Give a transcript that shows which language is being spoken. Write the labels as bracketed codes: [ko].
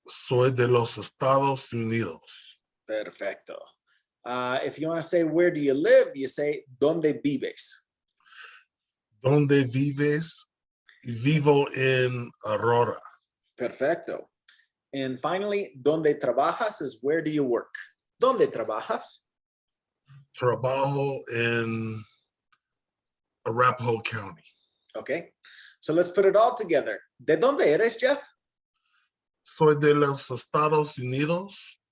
[es] Soy de los Estados Unidos. Perfecto. [en] If you want to say, where do you live? You say, [es] ¿dónde vives? ¿Dónde vives? Vivo en Aurora. Perfecto. [en] And finally, [es] ¿dónde trabajas? [en] Is where do you work? [es] ¿Dónde trabajas? Trabajo en Arapahoe County. [en] Okay, so let's put it all together. [es] ¿De dónde eres, Jeff? Soy de los Estados Unidos.